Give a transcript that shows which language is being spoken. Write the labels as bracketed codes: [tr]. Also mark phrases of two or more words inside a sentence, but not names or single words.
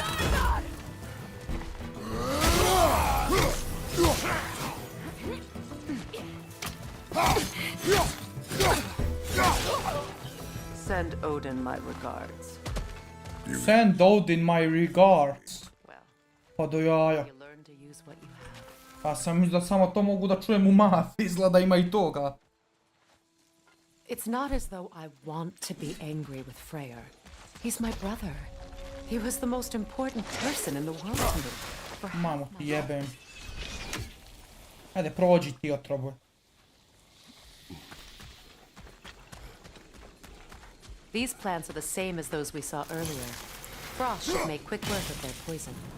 [en] Send Odin my regards. Send Odin my regards. Well, [sr] Pa do jaja. [en] you learn to use what you have. [sr] Pa sam mislio da samo to mogu da čujem u mafiji, izgleda ima i toga. [en] It's not as though I want to be angry with Freyr. He's my brother. He was the most important person in the world to me. [sr] Mamo ti jebem. Ajde, prođi ti otroboj. [en] These plants are the same as those we saw earlier. Frost should make quick work of their poison.